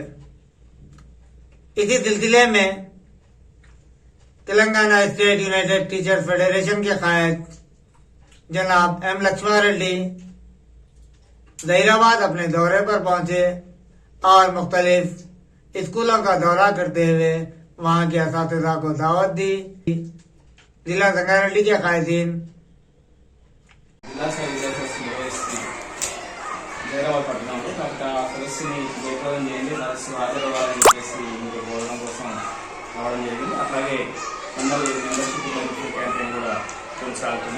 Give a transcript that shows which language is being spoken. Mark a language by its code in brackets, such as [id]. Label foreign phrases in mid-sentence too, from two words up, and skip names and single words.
[ur] اسی سلسلے میں تلنگانہ اسٹیٹ یونائٹڈ ٹیچر فیڈریشن کے قائد جناب ایم لکشمن ریڈی ظہیر آباد اپنے دورے پر پہنچے اور مختلف اسکولوں کا دورہ کرتے ہوئے وہاں کے اساتذہ کو دعوت دی۔ ضلع سنگاریڈی کے قائدین [te] జైరాబాద్ పట్టణంలో ఒక సదస్సుని జయప్రదం చేయండి, సదస్సు హాజరవ్వాలని చెప్పేసి మీరు బోధన కోసం రావడం జరిగింది. అట్లాగే [en] membership campaign [te] కూడా కొనసాగుతుంది.